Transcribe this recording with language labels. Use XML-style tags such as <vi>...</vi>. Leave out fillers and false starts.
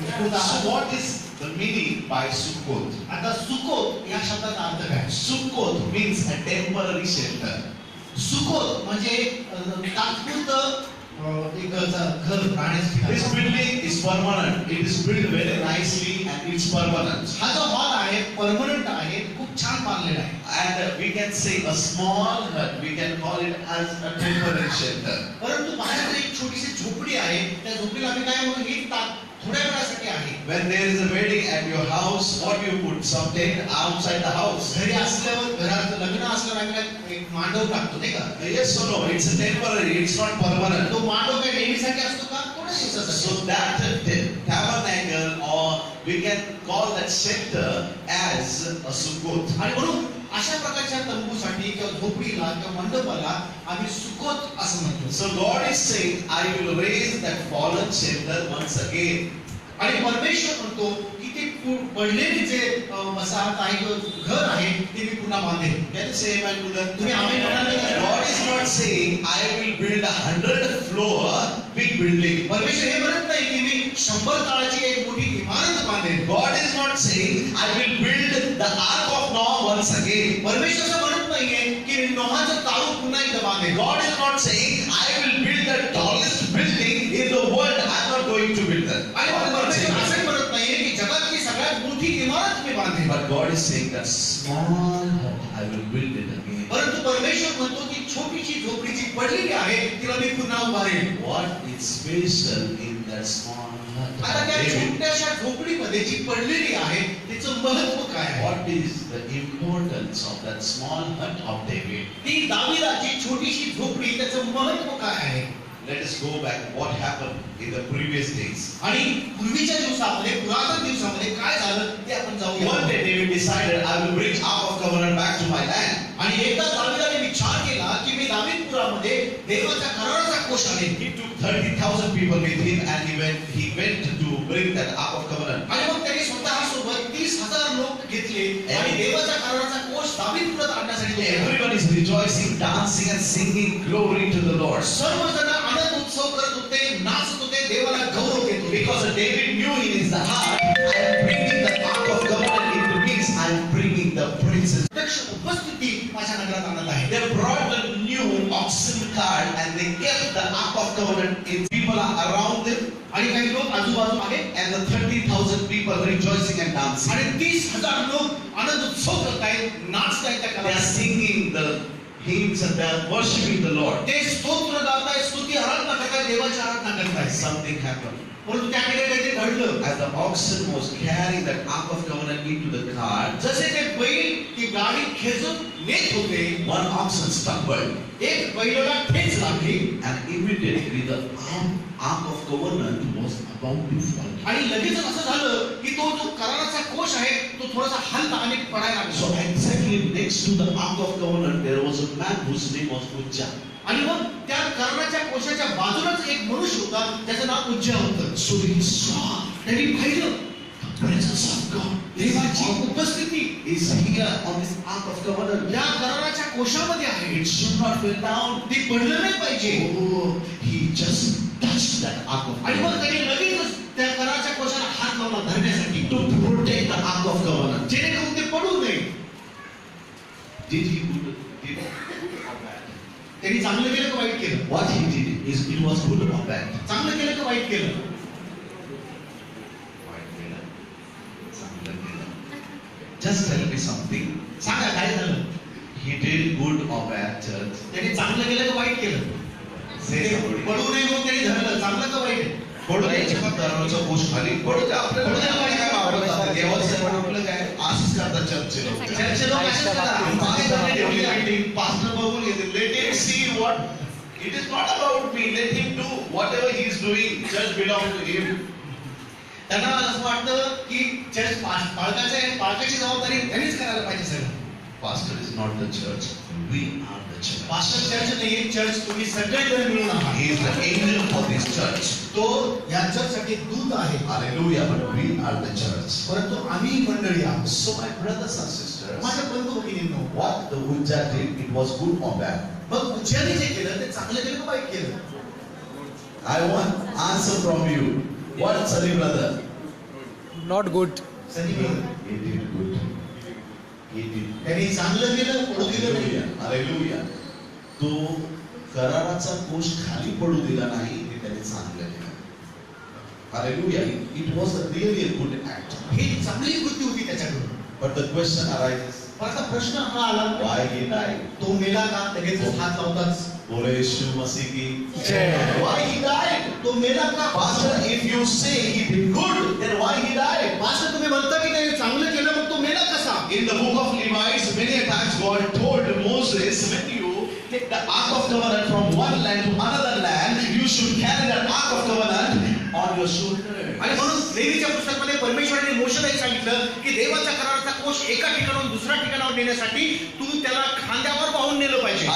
<en>So what is the meaning by Sukkot?</en> <mr>आता Succoth या शब्दाचा अर्थ काय?</mr> <en>Sukkot means a temporary shelter.</en> <mr>Succoth म्हणजे तात्पुरतं एक घर राहण्यासाठी.</mr> <en>This building is permanent. It is built very nicely and it's permanent.</en> <mr>हा जो हॉल आहे परमनंट आहे, खूप छान बांधलेला आहे.</mr> <en>And we can say a small hut. We can call it as a temporary shelter.</en> <mr>परंतु बाहेर एक छोटीशी झोपडी आहे, त्या झोपडीला आम्ही काय म्हणू, ही थोड्या वेळासाठी आहे.</mr> <en>When there is a wedding at your house, what do you put? Some tent outside the house.</en> <mr>घरी असल्यावर, घरात लग्न असल्यावर आम्ही एक मांडव टाकतो नाही का?</mr> <en>Yes or no? It's a temporary. It's not permanent.</en> <mr>तो मांडव काय नेहमीसाठी असतो का? थोड्या दिवसासाठी.</mr> <en>So that tabernacle, or we can call that shelter as a Sukkot.</en> <mr>आणि म्हणून अशा प्रकारच्या तंबूसाठी किंवा झोपडीला किंवा मंडपाला आम्ही सुकोत असं म्हणतो.</mr> <en>So God is saying, I will raise that fallen shelter once again.</en> <mr>आणि परमेश्वर म्हणतो की ते पडलेले जे वसाहत आहे किंवा घर आहे ते मी पुन्हा बांधेन.</mr> <en>Can you say amen to that?</en> <mr>तुम्ही आमेन म्हणाल का?</mr> <en>God is not saying, I will build 100 floor big building.</en> <mr>परमेश्वर हे म्हणत नाही की मी 100 ताळाची एक मोठी इमारत बांधेन.</mr> <en>God is not saying, I will build the Ark of Noah once again.</en> <mr>परमेश्वर असं म्हणत नाहीये की मी नोहाचं टाळू पुन्हा एकदा बांधेन.</mr> <en>God is not saying, I will build the tallest building in the world. I'm not going to build that.</en> <mr>आणि परमेश्वर असं म्हणत नाहीये की जगातली सगळ्यात मोठी इमारत मी बांधेन.</mr> <en>But God is saying that small hut, I will build it again.</en> <mr>परंतु परमेश्वर म्हणतो की छोटीशी झोपडी जी पडलेली आहे तिला मी पुन्हा उभारेन.</mr> <en>What is special in that small hut?</en> <mr>आता त्या</mr> <en>David,</en> <mr>छोट्याशा झोपडीमध्ये जी पडलेली आहे तिचं महत्त्व काय आहे?</mr> <en>what is the importance of that small hut of David?</en> <mr>ती दाविदाची छोटीशी झोपडी त्याचं महत्त्व काय आहे?</mr> <en>Let us go back. What happened in the previous days?</en> <mr>आणि पूर्वीच्या दिवसामध्ये, पुरातन दिवसामध्ये काय झालं ते आपण जाऊया.</mr> <en>One day David decided, I will bring Ark of Covenant back to my land.</en> <mr>आणि एकदा दाविदाने विचार केला की मी दावीदपुरामध्ये देवाच्या कराराचा कोश आणेन.</mr> <en>He took 30,000 people with him and he went to bring that Ark of Covenant.</en> <mr>आणि मग त्याने स्वतः सोबत 30,000 लोक घेतले आणि देवाच्या कराराचा कोश दावीदपुरात आणण्यासाठी गेले.</mr> <en>Everyone is rejoicing, dancing and singing glory to the Lord.</en> <mr>सर्वजण आनंद उत्सव करत होते, नाचत होते, देवाला गौरव देत होते.</mr> <en>Because David knew in his heart, I am bringing the Ark of Covenant. It means I am bringing the princes.</en> <mr>प्रत्यक्ष उपस्थिती माझ्या नगरात आणत आहे.</mr> <en>They brought the new oxen cart and they kept the Ark of Covenant in. People are around them</en> <mr>आणि काही लोक आजूबाजू आहेत</mr> <en>and the 30,000 people rejoicing and dancing.</en> <mr>आणि 30,000 लोक आनंद उत्सव करतायत, नाचतायत त्या</mr> <en>They are</en> <mr>करारात.</mr> <en>singing the hymns and they are worshiping the Lord.</en> <mr>ते स्तोत्र गातायत, स्तुती आराधना करतायत, देवाची आराधना करतायत.</mr> <en>Something happened.</en> <mr>परंतु त्या ठिकाणी काहीतरी घडलं.</mr> <en>As the oxen was carrying that Ark of Covenant into the cart,</en> <mr>जसे ते बैल ती गाडी खेचून नेत होते,</mr> <en>one oxen stumbled</en> <mr>एक बैलाला ठेच लागली</mr> <en>and immediately the Ark of Covenant was about to fall.</en> <mr>आणि लगेच असं झालं की तो जो कराराचा कोश आहे तो थोडासा हलला आणि पडायला</mr> <en>So</en> <mr>लागला.</mr> <en>exactly next to the Ark of Covenant there was a man whose name was Uzzah.</en> <mr>आणि मग त्या कराराच्या कोशाच्या बाजूलाच एक मनुष्य होता ज्याचं नाव उज्जा होतं.</mr> <en>So he saw</en> <mr>त्यांनी पाहिलं</mr> <en>the presence of God.</en> <mr>देवाची उपस्थिती</mr> <en>Is here on this Ark of Covenant.</en> <mr>या कराराच्या कोशामध्ये आहे.</mr> <en>It should not fall down.</en> <mr>ती पडलं नाही पाहिजे.</mr> <en>Oh, he just touched that ark of</en> <mr>आणि मग</mr> <en>covenant</en> <mr>त्यांनी लगेचच त्या कराच्या कोशाला हात लावला धरण्यासाठी,</mr> <en>to protect the ark of covenant.</en> <mr>जेणेकरून ते पडू नये.</mr> <en>Did he good? Did good or bad?</en> <mr>त्यांनी चांगलं केलं का वाईट केलं?</mr> <en>What he did is it was good or bad?</en> <mr>चांगलं केलं का वाईट केलं?</mr> <en>Just tell me something.</en> <mr>सांगा काय झालं?</mr> <en>He did good or bad, church?</en> <mr>त्यांनी चांगलं केलं का वाईट केलं?</mr> <en>Say somebody.</en> <mr>पडू नये म्हणून त्यांनी धरलं, चांगलं का वाईट? पडू द्यायचे का दरवाजा कोश खाली? पडू द्या, आपल्याला काय आवडत नाही. देवाचं आपलं काय? असंच करतात चर्चचे लोक. चर्चचे लोक असेच करतात. मागे जाऊन ठेवली meeting, Pastor बघून घेते.</mr> <en>Let him see what. It is not about me. Let him do whatever he is doing. Church belongs to him.</en> <mr>त्यांना असं वाटतं की चर्च पालकाचं आहे, पालकाची जबाबदारी त्यांनीच करायला पाहिजे सगळं.</mr> <en>Pastor is not the church. We are the church.</en> <mr>Pastor church नाही, चर्च तुम्ही सगळेजण मिळून आहात.</mr> <en>He is the angel for this church.</en> <mr>तो या चर्चसाठी दूत आहे,</mr> <en>Hallelujah. But we are the church.</en> <mr>परंतु आम्ही मंडळी आहोत.</mr> <en>So my brothers and sisters,</en> <mr>माझ्या बंधू भगिनींनो,</mr> <en>what the Ujja did, it was good or bad?</en> <mr>मग उज्जैनी जे केलं ते चांगलं केलं का वाईट केलं?</mr> <en>I want answer from you. What, Sunny brother? Not good.</en> <mr>संधी मिळून</mr> <en>He did good. He did.</en> <mr>त्यांनी चांगलं केलं, पडू दिलं नाही.</mr> <en>Hallelujah. Hallelujah.</en> <mr>तो कराराचा कोश खाली पडू दिला नाही, हे त्याने चांगलं केलं.</mr> <en>Hallelujah. It was really a good act.</en> <mr>ही चांगली कृती होती त्याच्याकडून.</mr> <en>But the question arises,</en> <mr>पण आता प्रश्न हा आला,</mr> <en>why he died?</en> <mr>तो मेला का? लगेच हात लावताच</mr> <hi>बोले यीशु मसीह की जय.</hi> <en>Why he died?</en> <mr>तो मेला का?</mr> <en>Pastor, if you say he did good, then why he died?</en> <mr>Pastor तुम्ही म्हणता की त्याने चांगलं केलं, मग तो मेला कसा?</mr> <en>In the book of Levites, many a times God told Moses, when you take the ark of covenant from one land to another land, you should carry that ark of covenant on your shoulder.</en> <mr>आणि म्हणून लेवीच्या पुस्तकामध्ये परमेश्वराने मोशेला हे सांगितलं की देवाच्या कराराचा कोश एका ठिकाणाहून दुसऱ्या ठिकाणावर नेण्यासाठी तू त्याला खांद्यावर वाहून नेलं पाहिजे.</mr>